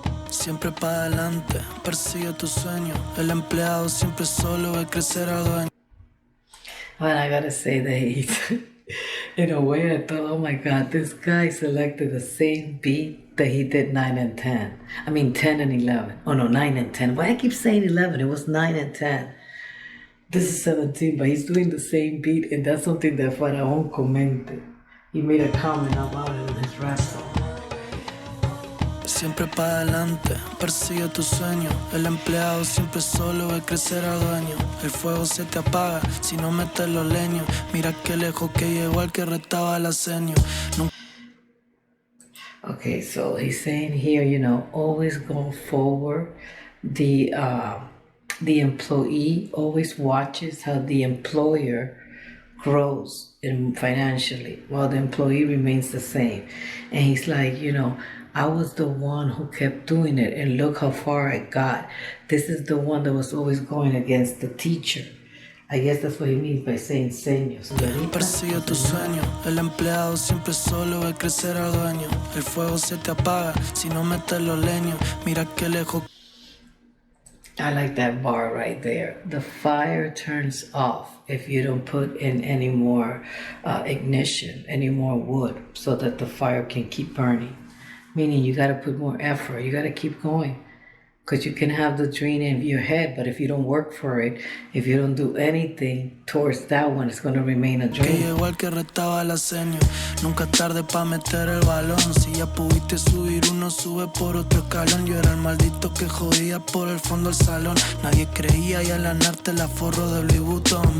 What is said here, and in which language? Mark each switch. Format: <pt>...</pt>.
<es>Siempre para adelante, persigue tu sueño. El empleado siempre solo ve crecer al dueño.</es> <en>But I gotta say that he's, in a way, I thought, oh my God, this guy selected the same beat that he did 9 and 10. I mean, 10 and 11. Oh no, 9 and 10. Why I keep saying 11? It was 9 and 10. This is 17, but he's doing the same beat, and that's something that Faraón commented. He made a comment about it in his rap song.</en> <es>Siempre para adelante, persigue tu sueño. El empleado siempre solo ve crecer al dueño. El fuego se te apaga si no metes los leños. Mira qué lejos que llegó al que retaba el aseño.</es> <en>Okay, so he's saying here, always go forward. The employee always watches how the employer grows financially while the employee remains the same. And he's like, I was the one who kept doing it and look how far I got. This is the one that was always going against the teacher. I guess that's what he means by saying señor.</en> <es>Persigue tu sueño. El empleado siempre solo ve crecer al dueño. El fuego se te apaga si no metes los leños. Mira qué lejos.</es> <en>I like that bar right there. The fire turns off if you don't put in any more ignition, any more wood, so that the fire can keep burning. Meaning you got to put more effort. You got to keep going. Because you can have the dream in your head, but if you don't work for it, if you don't do anything towards that one, it's going to remain a dream.</en> <es>Que llegó al que retaba el aseño. Nunca es tarde pa' meter el balón. Si ya pudiste subir uno, sube por otro escalón. Yo era el maldito que jodía por el fondo del salón. Nadie creía y al ganarte la forro de Louis Vuitton.</es>